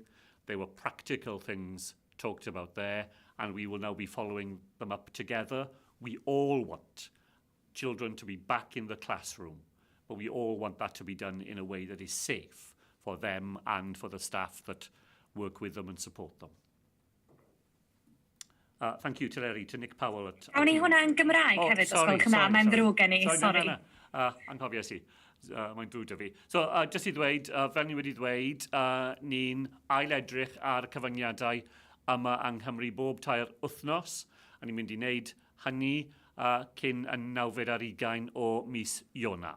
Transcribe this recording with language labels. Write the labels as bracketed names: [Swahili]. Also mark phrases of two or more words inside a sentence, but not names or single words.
[English] There were practical things talked about there, and we will now be following them up together. We all want children to be back in the classroom, but we all want that to be done in a way that is safe for them and for the staff that work with them and support them. Thank you, Teleri, to Nick Powell. [Welsh] Awn ni hwnna yn Gymraeg hefyd, os gwelwch yn dda, mae'n ddrwg gen i, sori. Anghofio si, mae'n drwg da fi. So, jyst i ddweud, fel ni wedi dweud, ni'n ail-edrych ar y cyfyngiadau yma yng Nghymru bob tair wythnos, a ni'n mynd i wneud hynny cyn y 9 ar 20 o mis Ionawr.